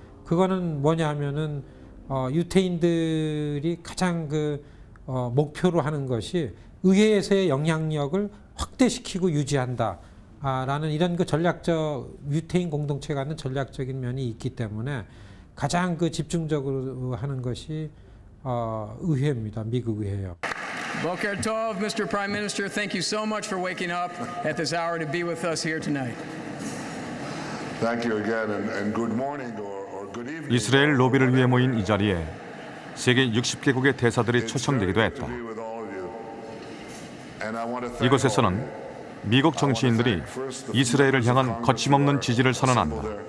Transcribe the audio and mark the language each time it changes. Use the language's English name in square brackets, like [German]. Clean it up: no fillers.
[Korean] 그거는 뭐냐 하면은 유태인들이 가장 목표로 하는 것이 의회에서의 영향력을 확대시키고 유지한다라는 이런 전략적 유태인 공동체가 갖는 전략적인 면이 있기 때문에 가장 집중적으로 하는 것이 의회입니다. 미국 의회요. [Hebrew] Boker Tov, Mr. [English] Prime Minister, thank you so much for waking up at this hour to be with us here tonight. Thank you again and good morning or good evening. [Korean] 이스라엘 로비를 위해 모인 이 자리에 세계 60개국의 대사들이 초청되기도 했다. 이곳에서는 미국 정치인들이 이스라엘을 향한 거침없는 지지를 선언한다.